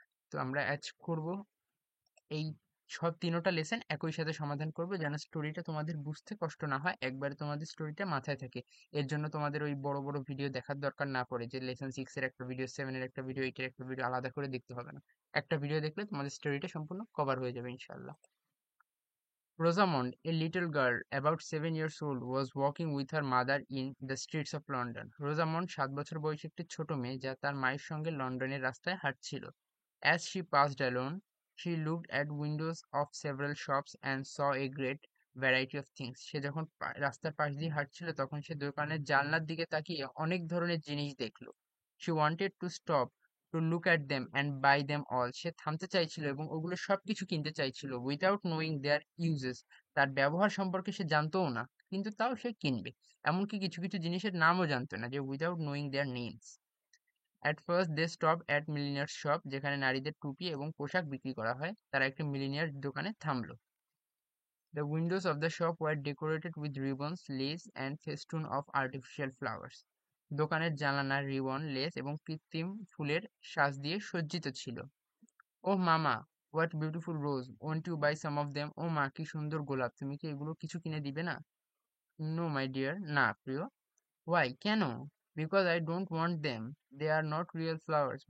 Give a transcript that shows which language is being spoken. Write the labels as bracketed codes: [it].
[bn] তো আমরা আজ করব এই সব তিনোটা লেসন একই সাথে সমাধান করবে, যেন স্টোরিটা তোমাদের বুঝতে কষ্ট না হয়, একবারে তোমাদের স্টোরিটা মাথায় থাকে। এর জন্য তোমাদের ওই বড় বড় ভিডিও দেখার দরকার না পড়ে, যে লেসন 6 এর একটা ভিডিও, 7 এর একটা ভিডিও, 8 এর একটা ভিডিও আলাদা করে দেখতে হবে না। একটা ভিডিও দেখলে তোমাদের স্টোরিটা সম্পূর্ণ কভার হয়ে যাবে ইনশাআল্লাহ। [en] Rosamond, a little girl about 7 years old, was walking with her mother in the streets of London. [bn] Rosamond 7 বছর বয়সী একটি ছোট মেয়ে, যা তার মায়ের সঙ্গে লন্ডনের রাস্তায় হাঁটছিল। [en] As she passed along, she looked at windows of several shops and saw a great variety of things. [bn] সে যখন রাস্তার পাশ দিয়ে হাঁটছিল, তখন সে দোকানের জানলার দিকে তাকিয়ে অনেক ধরনের জিনিস দেখলো। [en] She wanted to stop to look at them and buy them all. [bn] সে থামতে চাইছিল এবং ওগুলো সবকিছু কিনতে চাইছিল, [en] Without knowing their uses. [bn] তার ব্যবহার সম্পর্কে সে জানতোও না, কিন্তু তাও সে কিনবে। এমনকি কিছু কিছু জিনিসের নামও জানতো না, যে [en] Without knowing their names. At first they stop at millinery shop, [bn] যেখানে নারীদের টুপি এবং পোশাক বিক্রি করা হয়। তারা একটি মিলিনিয়ার দোকানে থামলো। [en] The windows of the shop were decorated with ribbons, lace, and festoon of artificial flowers. [bn] দোকানের জানালা রিবন, লেস এবং কৃত্রিম ফুলের সাজ দিয়ে সজ্জিত ছিল। [en] Oh mama, what beautiful rose, won't you buy some of them? [bn] ও মা, কি সুন্দর গোলাপ, তুমি কি এগুলো কিছু কিনে দিবে না? [en] no my dear, [bn] না প্রিয়। [en] Why, কেন? Because I don't want them, they are not real flowers.